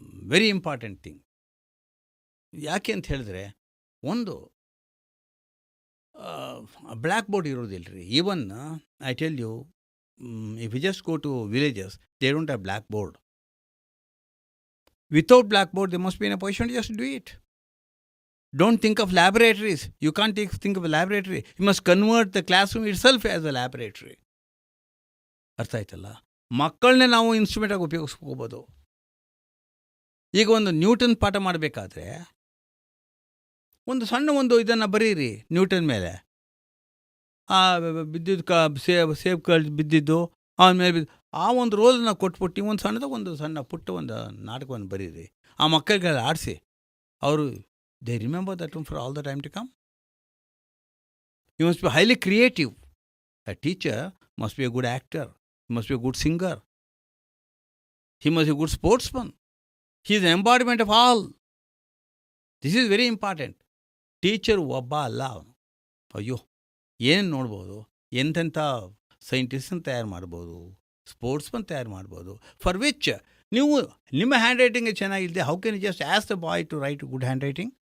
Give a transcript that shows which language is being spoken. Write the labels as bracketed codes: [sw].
[en] Very important thing. [kn] ಯಾಕೆ ಅಂತ ಹೇಳಿದ್ರೆ, ಒಂದು ಬ್ಲ್ಯಾಕ್ ಬೋರ್ಡ್ ಇರೋದಿಲ್ಲ ರೀ. [en] Even I tell you, if you just go to villages, they don't have black board. Without black board they must be in a position to just do it. Don't think of laboratories. You can't think of a laboratory. You must convert the classroom itself as a laboratory. [kn] ಅರ್ಥ ಆಯ್ತಲ್ಲ? ಮಕ್ಕಳನ್ನೇ ನಾವು ಇನ್ಸ್ಟ್ರೂಮೆಂಟಾಗಿ ಉಪಯೋಗಿಸ್ಕೋಬೋದು. ಈಗ ಒಂದು Newton ಪಾಠ ಮಾಡಬೇಕಾದ್ರೆ ಒಂದು ಸಣ್ಣ ಇದನ್ನು ಬರೀರಿ ನ್ಯೂಟನ್ ಮೇಲೆ. ಬಿದ್ದಿದ್ದು ಸೇಬ್ ಕಳ್ದು ಬಿದ್ದಿದ್ದು ಆಮೇಲೆ ಆ ಒಂದು ರೋಲನ್ನು ಕೊಟ್ಬಿಟ್ಟು ಒಂದು ಸಣ್ಣ ಪುಟ್ಟ ಒಂದು ನಾಟಕವನ್ನು ಬರೀರಿ. ಆ ಮಕ್ಕಳಿಗೆಲ್ಲ ಆಡಿಸಿ, ಅವರು [en] they remember that one for all the time to come. You must be highly creative. A teacher must be a good actor. He must be a good singer. He must be a good sportsman. He is an embodiment of all. This is very important. [kn] Teacher ಒಬ್ಬ ಅಲ್ಲ ಅವನು. ಅಯ್ಯೋ, ಏನು ನೋಡ್ಬೋದು, ಎಂತೆಂಥ ಸೈಂಟಿಸ್ಟನ್ನು ತಯಾರು ಮಾಡ್ಬೋದು, sportsman ತಯಾರು ಮಾಡ್ಬೋದು. [en] for which [kn] ನೀವು ನಿಮ್ಮ hand writing ಚೆನ್ನಾಗಿಲ್ಲದೆ, [en] How can you just ask the boy to write good hand writing?